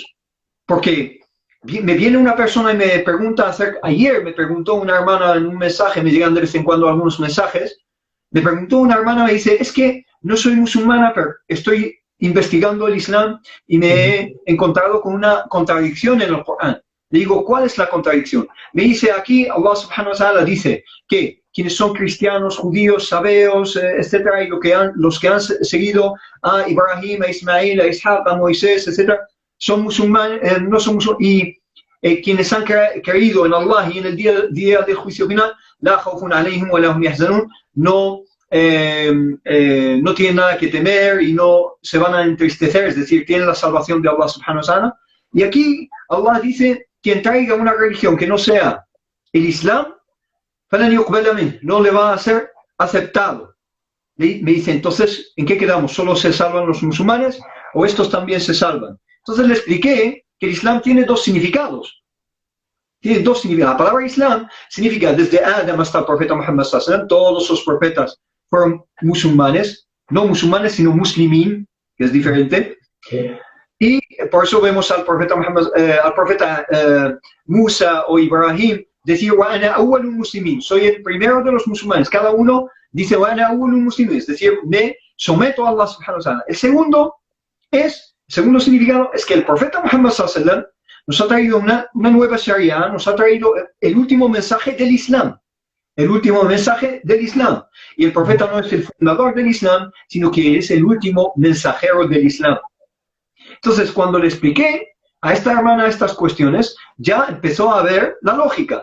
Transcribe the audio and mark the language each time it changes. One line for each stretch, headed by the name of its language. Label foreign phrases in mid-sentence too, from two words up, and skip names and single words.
Spanish: Porque me viene una persona y me pregunta, ayer me preguntó una hermana en un mensaje, me llegan de vez en cuando algunos mensajes, me preguntó una hermana, me dice, es que no soy musulmana, pero estoy investigando el Islam y me he encontrado con una contradicción en el Corán. Le digo, ¿cuál es la contradicción? Me dice aquí, Allah
Arabic: سبحانه وتعالى
Spanish: dice que quienes son cristianos, judíos, sabeos, etcétera, y los que han seguido a Ibrahim, a Ismael, a Ishaq, a Moisés, etcétera, son musulmanes, no son musulmanes, y quienes han creído en Allah y en el día del juicio final,
Arabic: لا خوف عليهم ولا هم يحزنون,
Spanish: no tienen nada que temer y no se van a entristecer, es decir, tienen la salvación de Allah
Arabic: سبحانه وتعالى.
Spanish: Y aquí Allah dice, quien traiga una religión que no sea el Islam, no le va a ser aceptado. Me dice, entonces, ¿en qué quedamos? ¿Solo se salvan los musulmanes o estos también se salvan? Entonces le expliqué que el Islam tiene dos significados. Tiene dos significados. La palabra Islam significa desde Adam hasta el profeta Muhammad
Arabic: صلى الله عليه وسلم,
Spanish: todos los profetas fueron musulmanes, no musulmanes, sino muslimín, que es diferente. Sí. Y por eso vemos al profeta Muhammad, Musa o Ibrahim decir,
Arabic: وأنا أول المسلمين,
Spanish: soy el primero de los musulmanes. Cada uno dice,
Arabic: وأنا أول المسلمين,
Spanish: es decir, me someto a Allah
Arabic: سبحانه وتعالى.
Spanish: El segundo significado es que el profeta Muhammad
Arabic: صلى الله عليه وسلم
Spanish: nos ha traído una nueva sharia, nos ha traído el último mensaje del Islam. El último mensaje del Islam. Y el profeta no es el fundador del Islam, sino que es el último mensajero del Islam. Entonces, cuando le expliqué a esta hermana estas cuestiones, ya empezó a ver la lógica.